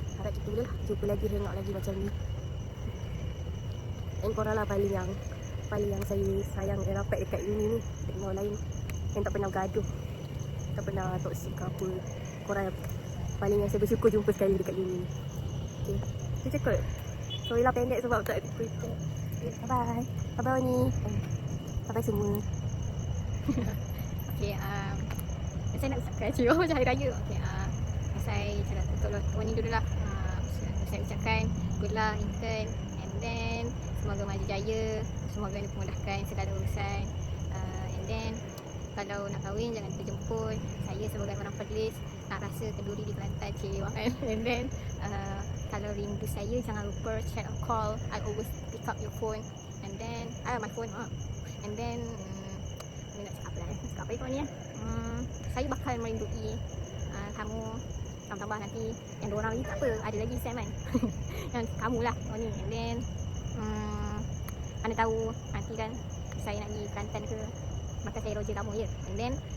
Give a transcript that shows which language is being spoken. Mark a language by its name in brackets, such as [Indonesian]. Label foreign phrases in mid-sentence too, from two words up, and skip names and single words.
[Malay] Harap kita boleh lah jumpa lagi, hangout lagi macam ni. Dan korang lah paling yang saya sayang dan rapat dekat uni ni. Dengan orang lain yang tak pernah gaduh, tak pernah toksik ke apa. Korang yang paling yang saya bersyukur jumpa sekali dekat uni. Okay, saya cakap sorry lah pendek sebab tak ada cerita. [English] Okay, bye-bye. Bye-bye Oni. Bye-bye semua. [Malay] Okay, saya nak ucapkan cium macam hari raya. Okay, saya cakap untuk Oni dulu lah. Saya ucapkan [English] good luck intern and then [Malay] semoga maju jaya, semoga dipermudahkan segala urusan. [English] And then [Malay] kalau nak kahwin jangan terjemput. Saya sebagai orang Perlis nak rasa kenduri di Kelantan cik kan. [English] And then [Malay] kalau rindu saya jangan lupa [English] chat or call. I always pick up your phone. And then my phone and then [Malay] ni nak cakap apa lah. Cakap apa kau ni saya bakal merindui kamu. Tambah nanti yang 2 orang lagi tak apa, ada lagi Sam kan. Yang kamu lah ni. [English] And then [Malay] anda tahu nanti kan saya nak pergi Kelantan ke, maka saya roja kamu je.